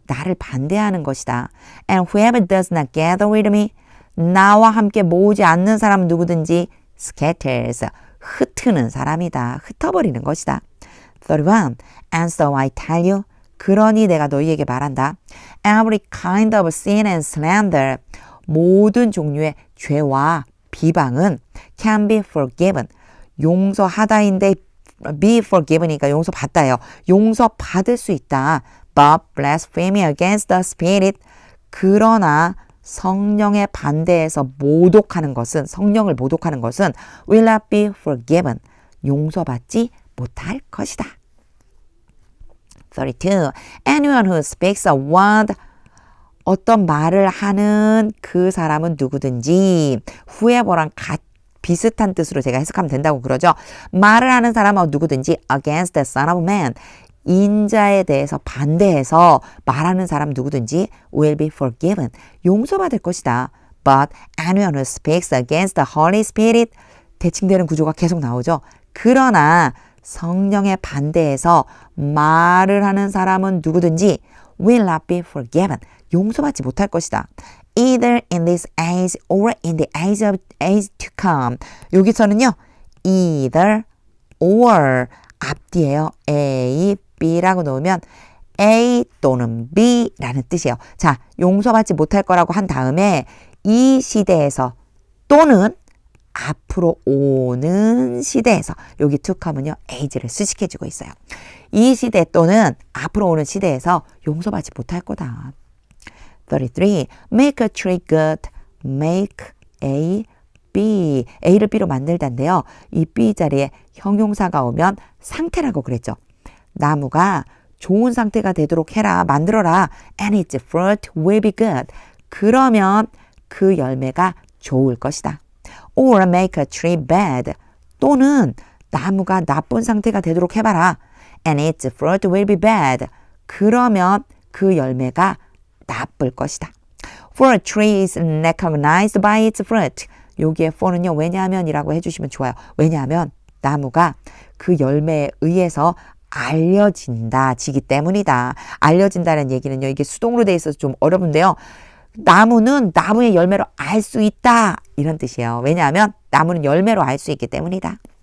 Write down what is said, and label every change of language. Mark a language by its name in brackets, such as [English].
[Korean] 나를 반대하는 것이다. [English] And whoever does not gather with me. [Korean] 나와 함께 모으지 않는 사람은 누구든지 scatters. 흩트는 사람이다. 흩어버리는 것이다. 31. [English] And so I tell you. [Korean] 그러니 내가 너희에게 말한다. [English] Every kind of sin and slander. [Korean] 모든 종류의 죄와 비방은 [English] can be forgiven. [Korean] 용서하다인데 [English] be forgiven [Korean] 이니까 용서받다예요. 용서받을 수 있다. [English] But blasphemy against the Spirit. [Korean] 그러나 성령의 반대에서 성령을 모독하는 것은 [English] will not be forgiven. [Korean] 용서받지 못할 것이다. 32. [English] Anyone who speaks a word. [Korean] 어떤 말을 하는 그 사람은 누구든지 whoever랑 비슷한 뜻으로 제가 해석하면 된다고 그러죠. 말을 하는 사람은 누구든지 [English] against the son of man. [Korean] 인자에 대해서 반대해서 말하는 사람 누구든지 [English] will be forgiven. [Korean] 용서받을 것이다. [English] But anyone who speaks against the Holy Spirit. [Korean] 대칭되는 구조가 계속 나오죠. 그러나 성령에 반대해서 말을 하는 사람은 누구든지 [English] will not be forgiven. [Korean] 용서받지 못할 것이다. [English] Either in this age or in the age to come. [Korean] 여기서는요. either or 앞뒤에요. A, B라고 놓으면 A 또는 B라는 뜻이에요. 자, 용서받지 못할 거라고 한 다음에 이 시대에서 또는 앞으로 오는 시대에서 여기 to come은요 age를 수식해주고 있어요. 이 시대 또는 앞으로 오는 시대에서 용서받지 못할 거다. [English] 33. Make a tree good. Make A, B. [Korean] A를 B로 만들다인데요. 이 B 자리에 형용사가 오면 상태라고 그랬죠. 나무가 좋은 상태가 되도록 해라. 만들어라. [English] And its fruit will be good. [Korean] 그러면 그 열매가 좋을 것이다. [English] Or make a tree bad. [Korean] 또는 나무가 나쁜 상태가 되도록 해봐라. [English] And its fruit will be bad. [Korean] 그러면 그 열매가 나쁠 것이다. [English] For a tree is recognized by its fruit. [Korean] 여기에 for는요. 왜냐하면이라고 해주시면 좋아요. 왜냐하면 나무가 그 열매에 의해서 알려지기 때문이다. 알려진다는 얘기는요. 이게 수동으로 돼 있어서 좀 어려운데요. 나무는 나무의 열매로 알 수 있다. 이런 뜻이에요. 왜냐하면 나무는 열매로 알 수 있기 때문이다.